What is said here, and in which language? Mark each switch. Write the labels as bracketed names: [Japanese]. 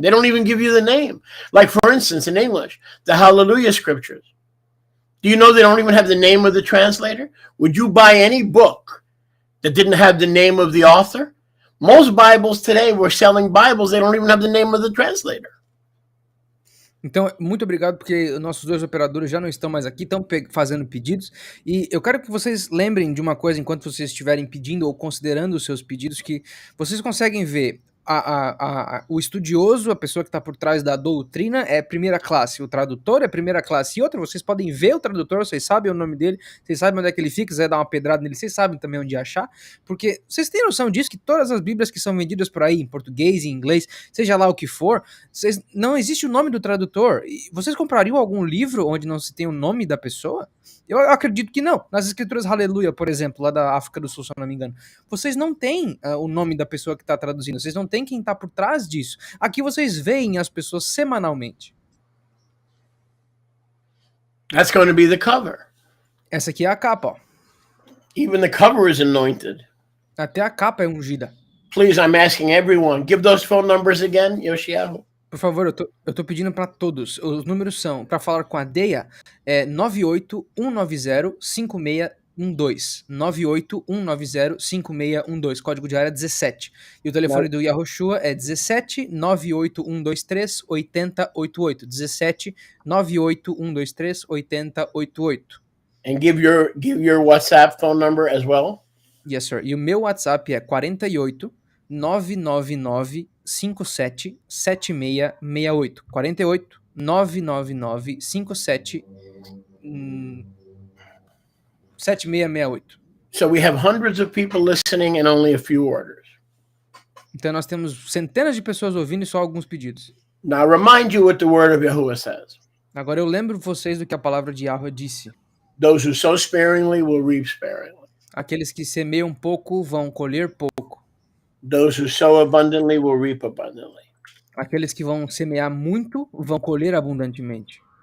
[English] They don't even give you the name. Like, for instance, in English, the Hallelujah scriptures. Do you know they don't even have the name of the translator? Would you buy any book that didn't have the name of the author? Most Bibles today, we're selling Bibles, they don't even have the name of the translator. [Portuguese] Então, muito obrigado, porque nossos dois operadores já não estão mais aqui, estão fazendo pedidos. E eu quero que vocês lembrem de uma coisa enquanto vocês estiverem pedindo ou considerando os seus pedidos, que vocês conseguem ver o estudioso, a pessoa que está por trás da doutrina, é primeira classe, o tradutor é primeira classe. E outra, vocês podem ver o tradutor, vocês sabem o nome dele, vocês sabem onde é que ele fica, quiser dar uma pedrada nele, vocês sabem também onde achar, porque vocês têm noção disso, que todas as bíblias que são vendidas por aí, em português, em inglês, seja lá o que for, não existe o nome do tradutor. E vocês comprariam algum livro onde não se tem o nome da pessoa? Eu acredito que não. Nas escrituras Aleluia, por exemplo, lá da África do Sul, se eu não me engano, vocês não têm o nome da pessoa que está traduzindo, vocês não têm quem está por trás disso. Aqui vocês veem as pessoas semanalmente. [English] That's going to be the cover. [Portuguese] Essa aqui é a capa, ó. [English] Even the cover is anointed. [Portuguese] Até a capa é ungida. [English] Please, I'm asking everyone, give those phone numbers again, Yoshiahu. [Portuguese] Por favor, eu tô pedindo para todos. Os números são, para falar com a Deia, é 981905612. 981905612. Código de área 17. E o telefone do Yahushua é 17 98123 8088. 17 98123 8088. [English] And give your WhatsApp phone number as well. Yes, sir. [Portuguese] E o meu WhatsApp é 48 999 57 7668. 48 999 57 7668. [English] So we have hundreds of people listening and only a few orders. [Portuguese] Então nós temos centenas de pessoas ouvindo e só alguns pedidos. [English] Now I remind you what the word of Yahuwah says. [Portuguese] Agora eu lembro vocês do que a palavra de Yahweh disse. [English] Those who sow sparingly will reap sparingly. [Portuguese] Aqueles que semeiam pouco vão colher pouco. [English] Those who sow abundantly will reap abundantly. [Portuguese] Aqueles que vão semear muito vão colher abundantemente.